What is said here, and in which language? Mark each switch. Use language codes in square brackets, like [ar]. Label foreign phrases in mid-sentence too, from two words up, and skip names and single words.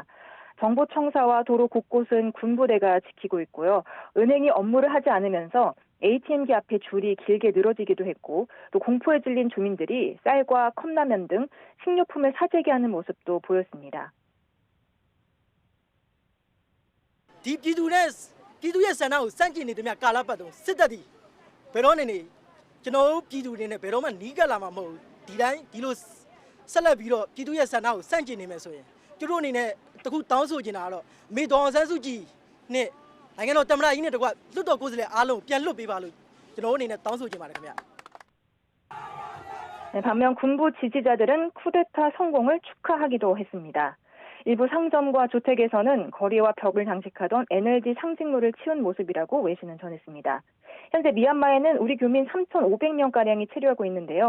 [ko] 정보청사와 도로 곳곳은 군부대가 지키고 있고요. 은행이 업무를 하지 않으면서 ATM기 앞에 줄이 길게 늘어지기도 했고 또 공포에 질린 주민들이 쌀과 컵라면 등 식료품을 사재기 하는 모습도 보였습니다. [my] 이 ပြည်သူရဲ့ဆန္ဒကိုစန့်ကျင်နေသမျှကာလပတ်တုန်းစစ်တပ်သည်ဘယ်တော့နေကျွန်တော်တို့ပြည်သူတွေနဲ့ဘယ်တော့မှနီးကပ်လာမှာမဟုတ်ဘူးဒီတိုင်းဒီလိုဆက်လက်ပြီးတော့ပြည်သူရဲ့ဆန္ဒကိုစန့်ကျင်နေမယ်ဆိုရင်သူတို့အနေနဲ့တခုတောင်းဆိုချင်တာကတော့မေဒေါအောင်ဆန်းစုကြည်နဲ့နိုင်ငံတော်သမ္မတကြီးနဲ့တကွလွတ်တော်ကိုယ်စားလှယ်အားလုံးပြန်လွတ်ပေးပါလို့ကျွန်တော်တို့အနေနဲ့တောင်းဆိုချင်ပါတယ်ခင်ဗျ [ko] 네, 반면 군부 지지자들은 쿠데타 성공을 축하하기도 했습니다. 일부 상점과 주택에서는 거리와 벽을 장식하던 NLD 상징물을 치운 모습이라고 외신은 전했습니다. 현재 미얀마에는 우리 교민 3,500명가량이 체류하고 있는데요.